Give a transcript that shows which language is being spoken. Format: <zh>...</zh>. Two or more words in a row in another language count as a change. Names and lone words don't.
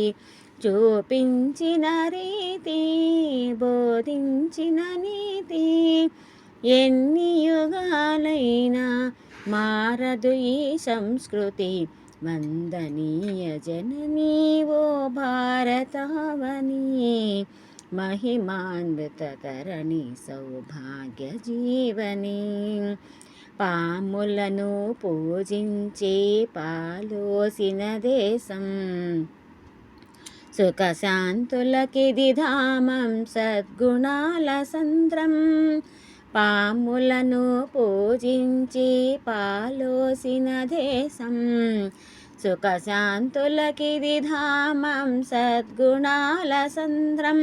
<te>చూపించిన రీతి బోధించిన నీతి, ఎన్ని యుగాలైనా మారదు ఈ సంస్కృతి। వందనీయ జననీ ఓ భారతావని,</te> <sa>महिमान्वित तरणि सौभाग्य जीवनी।</sa> <te>పాములను పూజించే పాలోసిన దేశం, సుఖశాంతులకిది ధామం సద్గుణాల సంద్రం। పాములను పూజించి పాలోసిన దేశం, సుఖశాంతులకిది ధామం సద్గుణాల సంద్రం।</te>